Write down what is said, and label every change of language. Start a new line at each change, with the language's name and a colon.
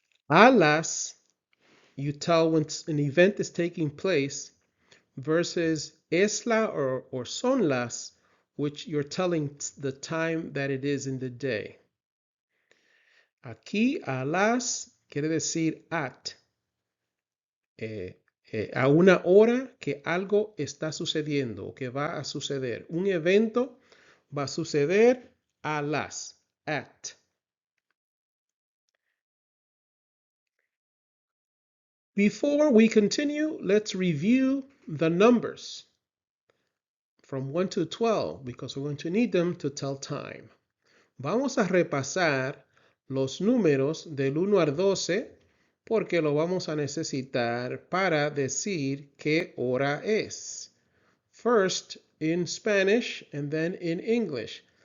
English: A las, you tell when an event is taking place, versus es la or son las, which you're telling the time that it is in the day.
Spanish: Aquí, a las quiere decir at. A una hora que algo está sucediendo o que va a suceder. Un evento va a suceder a las, at.
English: Before we continue, let's review the numbers from 1 to 12 because we're going to need them to tell time.
Spanish: Vamos a repasar los números del 1 al 12 porque lo vamos a necesitar para decir qué hora es.
English: First in Spanish and then in English.